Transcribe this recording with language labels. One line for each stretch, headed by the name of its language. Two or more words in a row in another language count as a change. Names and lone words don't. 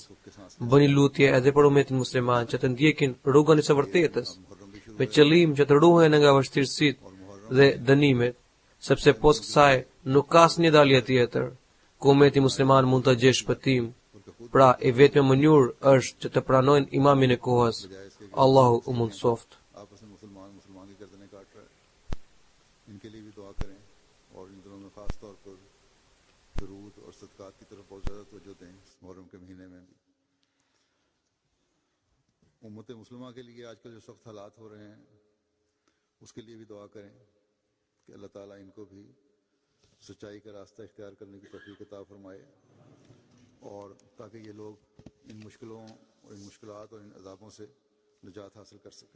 Albanian: Bëni lutje edhe për umetin musliman që të ndjekin rrugën e së vërtetës, me qëllim që të ruhen nga vështirësitë dhe dënimet, sepse pos kësaj nuk ka asnjë dalje tjetër ku umeti musliman mund të gjejë shpëtim. Pra, e vetmja mënyrë është që të pranojnë imamin e kohës. Allahu u mundsoft.
Urdu: ان کے لیے بھی دعا کریں اور ان دنوں میں خاص طور پر درود اور صدقات کی طرف بہت زیادہ توجہ دیں اس محرم کے مہینے میں بھی. امت مسلمہ کے لیے آج کل جو سخت حالات ہو رہے ہیں اس کے لیے بھی دعا کریں کہ اللہ تعالیٰ ان کو بھی سچائی کا راستہ اختیار کرنے کی توفیق عطا فرمائے اور تاکہ یہ لوگ ان مشکلوں اور ان مشکلات اور ان عذابوں سے نجات حاصل کر سکیں.